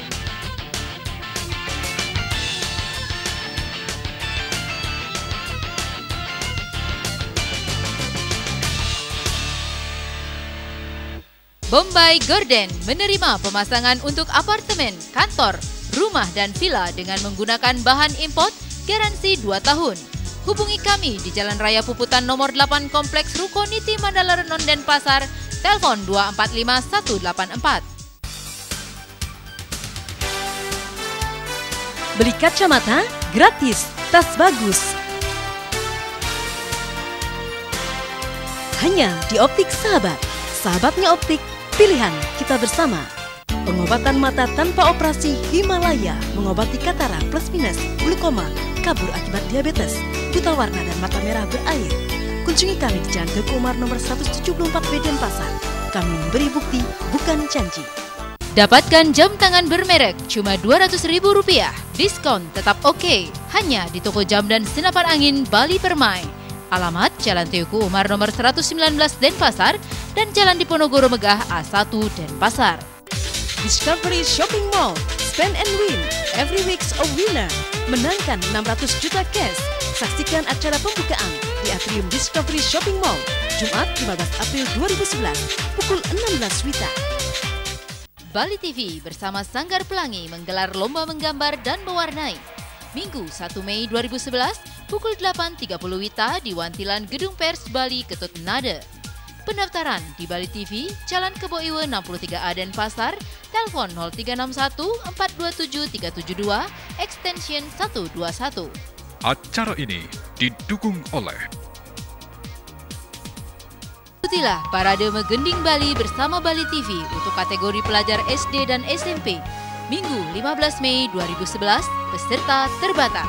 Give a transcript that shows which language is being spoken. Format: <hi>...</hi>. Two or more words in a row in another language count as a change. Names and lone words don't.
<id>Bombay Garden menerima pemasangan untuk apartemen, kantor, rumah dan villa dengan menggunakan bahan import garansi 2 tahun. Hubungi kami di Jalan Raya Puputan nomor 8 Kompleks Rukoniti Mandala Renon Denpasar, telepon 245184. Beli kacamata gratis, tas bagus. Hanya di Optik Sahabat. Sahabatnya Optik, pilihan kita bersama. Pengobatan mata tanpa operasi Himalaya mengobati katarak plus minus, glukoma, kabur akibat diabetes, buta warna dan mata merah berair. Kunjungi kami di Jalan Teguh Umar nomor 174B Denpasar. Kami memberi bukti, bukan janji. Dapatkan jam tangan bermerek cuma Rp200.000. Diskon tetap oke. Hanya di toko jam dan senapan angin Bali Permai. Alamat Jalan Teguh Umar nomor 119 Denpasar dan Jalan Diponegoro Megah A1 Denpasar.</id> <en>Discovery Shopping Mall, spend and win, every week's a winner.</en> <id>Menangkan 600 juta cash. Saksikan acara pembukaan di Atrium Discovery Shopping Mall, Jumat 15 April 2011, pukul 16 WITA. Bali TV bersama Sanggar Pelangi menggelar lomba menggambar dan mewarnai. Minggu 1 Mei 2011, pukul 8.30 WITA di Wantilan Gedung Pers Bali Ketut Nade. Pendaftaran di Bali TV, Jalan Kebo Iwe 63A Denpasar, telepon 0361 427 372, extension 121. Acara ini didukung oleh Ikutilah Parade Megending Bali bersama Bali TV untuk kategori pelajar SD dan SMP. Minggu 15 Mei 2011, peserta terbatas.</id>